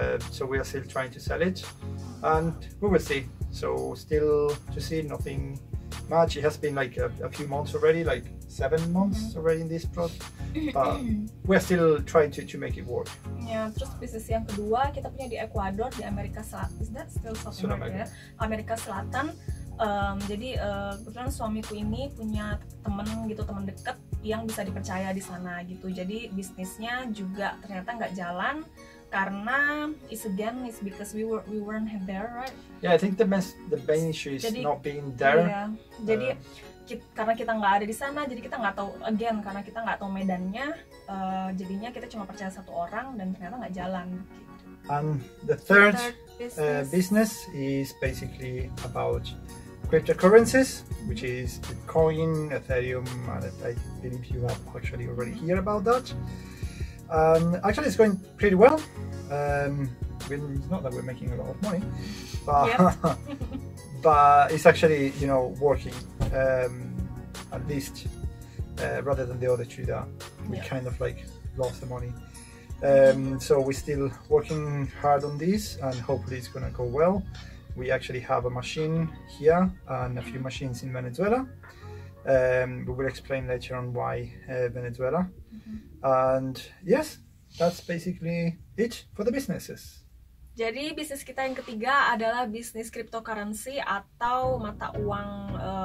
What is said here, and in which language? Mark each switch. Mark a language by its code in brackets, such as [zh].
[en] So we are still trying to sell it, and we will see. So still to see, nothing much. It has been like a few months already, like 7 months already in this product, but we're still trying to make it work. [id] Ya, terus bisnis yang kedua kita punya di Ecuador, di Amerika Selatan. [en] Is that still South America? [id] Amerika Selatan. Jadi kebetulan suamiku ini punya temen deket yang bisa dipercaya di sana gitu. Jadi bisnisnya juga ternyata nggak jalan karena [en] it's because we weren't there, right? Yeah, I think the main issue is not being there. [id] Yeah, jadi karena kita nggak ada di sana, jadi kita nggak tahu karena kita nggak tahu medannya, jadinya kita cuma percaya 1 orang dan ternyata nggak jalan gitu. [en] And the third business is basically about cryptocurrencies, which is Bitcoin, Ethereum, and I believe you have actually already heard about that. Actually, it's going pretty well. It's not that we're making a lot of money, but but it's actually, you know, working at least rather than the other two that we kind of like lost the money. So we're still working hard on this, and hopefully it's gonna go well. We actually have a machine here and a few machines in Venezuela. We will explain later on why Venezuela. And yes, that's basically it for the businesses. [id] Jadi bisnis kita yang ketiga adalah bisnis cryptocurrency atau mata uang.